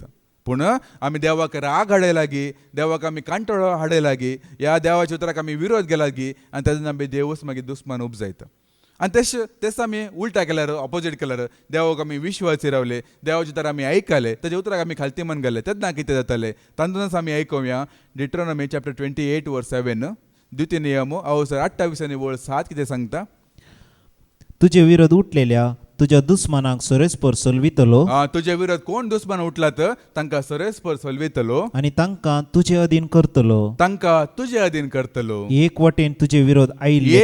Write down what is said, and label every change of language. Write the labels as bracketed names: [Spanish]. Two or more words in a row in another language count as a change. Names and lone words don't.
[Konkani] पूण आमी देवाक राग हाडय लागी देवाक आमी कांटोळो हाडय लागी ह्या देवाच्या उतराक आमी विरोध केला लागी आनी तेजेन आमी देवूच मागीर दुस्मान उब जायता. आनी तेच आमी उलटा केल्यार ऑपोजीट केल्यार देवाक आमी विश्वासी रावले देवाचे उतर आमी आयकले तेजे उतराक आमी खालती मन गेले तेन्ना कितें जातालें तातूंतच आमी आयकुया. [English] Deuteronomy chapter 28 verse 7 [Konkani] द्वितीय नियम अवसर 28 आनी ओळ 7 कितें सांगता. तुजे विरोध उठलेल्या तुज्या दुस्मनाक सरेस्पर सलवितलो तुजे विरोध कोण दुस्मान उठलात तांकां सरेस्पर सलवितलो आनी तांकां तुजे अधीन करतलो. तांकां तुजे अधीन करतलो. एक वटेन तुजे विरोध आयिल्ले